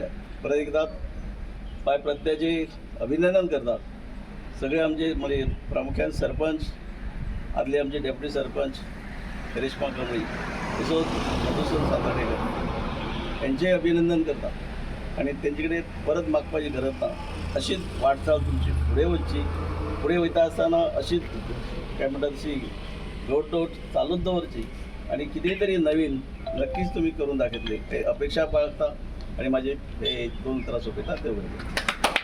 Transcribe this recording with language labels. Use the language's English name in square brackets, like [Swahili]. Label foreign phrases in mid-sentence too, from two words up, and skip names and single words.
[Konkani] परत एकदा पाय प्रत्याचे अभिनंदन करता सगळे आमचे म्हणजे प्रामुख्यान सरपंच, आदले आमचे डेप्युटी सरपंच रेश्मा कमळी, तसोच मधुसूदन सातार्डेकर यांचे अभिनंदन करता. आणि तेंचे कडेन परत मागपाची गरज ना. अशीच वाटचाल तुमची फुडें वचची. फुडें वयता आसतना अशीच काय म्हणटा तशी घोट चालूच दवरची आणि कितेंय तरी नवीन नक्कीच तुम्ही करून दाखयतले हे अपेक्षा बाळगता. [Marathi] आणि माझे हे 2 त्रास होते ना ते वगैरे